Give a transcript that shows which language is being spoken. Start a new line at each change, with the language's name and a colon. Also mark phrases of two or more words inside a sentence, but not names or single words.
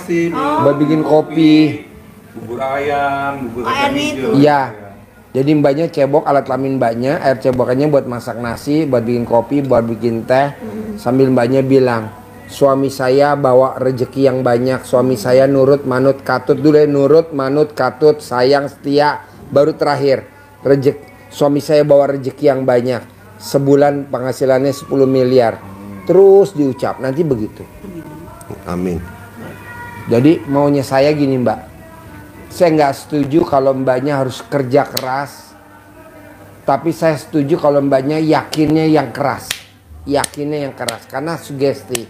Indonesian: Buat bikin kopi. Bubur ayam, bubur kacang Ayam hijau. Iya. Jadi mbaknya cebok alat kelamin mbaknya, air cebokannya buat masak nasi, buat bikin kopi, buat bikin teh. Sambil mbaknya bilang, suami saya bawa rezeki yang banyak, suami saya
Javanese: nurut manut katut
Indonesian: dulu ya,
Javanese: nurut manut katut
Indonesian: sayang setia, baru terakhir suami saya bawa rezeki yang banyak, sebulan penghasilannya 10 miliar. Terus diucap nanti begitu. Amin. Jadi maunya saya gini mbak, saya nggak setuju kalau mbaknya harus kerja keras, tapi saya setuju kalau mbaknya yakinnya yang keras, karena sugesti.